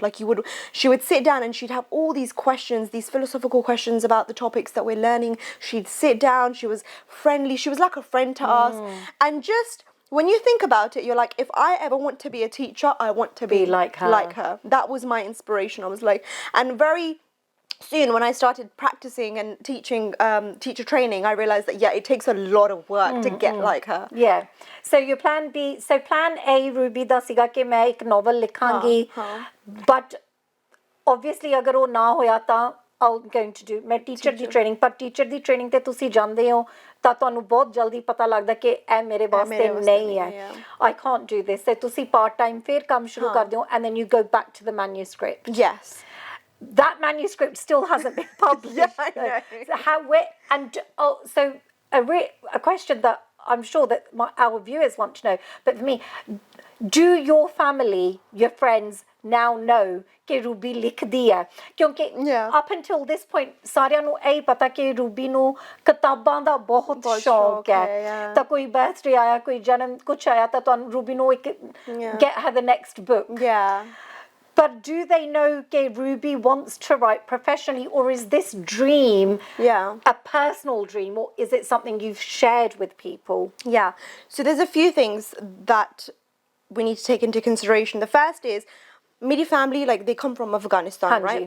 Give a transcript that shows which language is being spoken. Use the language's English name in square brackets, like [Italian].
[English] Like, she would sit down and she'd have all these questions, these philosophical questions about the topics that we're learning. She'd sit down, she was friendly, she was like a friend to us, and just when you think about it, you're like, if I ever want to be a teacher, I want to be like her. Like her. That was my inspiration. I was like, and very soon when I started practicing and teaching teacher training, I realized that it takes a lot of work to get like her. Yeah. So your plan B, so plan A [Punjabi] Ruby ਦਾ ਸੀਗਾ ਕਿ ਮੈਂ ਇੱਕ novel ਲਿਖਾਂਗੀ, [English] but obviously [Punjabi] ਅਗਰ ਉਹ ਨਾ ਹੋਇਆ ਤਾਂ [English] I'm going to do [Punjabi] ਮੈਂ ਟੀਚਰ ਦੀ ਟ੍ਰੇਨਿੰਗ, ਪਰ ਟੀਚਰ ਦੀ ਟ੍ਰੇਨਿੰਗ ਤੇ ਤੁਸੀਂ ਜਾਂਦੇ ਹੋ ਤਾਂ ਤੁਹਾਨੂੰ ਬਹੁਤ ਜਲਦੀ ਪਤਾ ਲੱਗਦਾ ਕਿ ਇਹ ਮੇਰੇ ਵਾਸਤੇ ਨਹੀਂ ਹੈ, [English] I can't do this, so [Punjabi] ਤੁਸੀਂ part time ਫਿਰ ਕੰਮ ਸ਼ੁਰੂ ਕਰਦੇ ਹੋ [English] and then you go back to the manuscript. Yes. That manuscript still hasn't been published. I know. So how and so a question that I'm sure that our viewers want to know, but for me, do your family, your friends now know [Punjabi] कि Ruby लिखदी है? क्योंकि [English] up until this point [Punjabi] ਸਾਰਿਆਂ ਨੂੰ ਇਹ ਪਤਾ ਕਿ Ruby ਨੂੰ ਕਿਤਾਬਾਂ ਦਾ ਬਹੁਤ ਸ਼ੌਕ ਹੈ, ਤਾਂ ਕੋਈ ਬਰਥਡੇ ਆਇਆ, ਕੋਈ ਜਨਮ ਕੁਛ ਆਇਆ ਤਾਂ ਤੁਹਾਨੂੰ रूबी ਨੂੰ ਇੱਕ [English] get her the next book. But do they know that Ruby wants to write professionally, or is this dream a personal dream, or is it something you've shared with people? Yeah. So there's a few things that we need to take into consideration. The first is, [Punjabi] मेरी [English] family, like, they come from Afghanistan, right?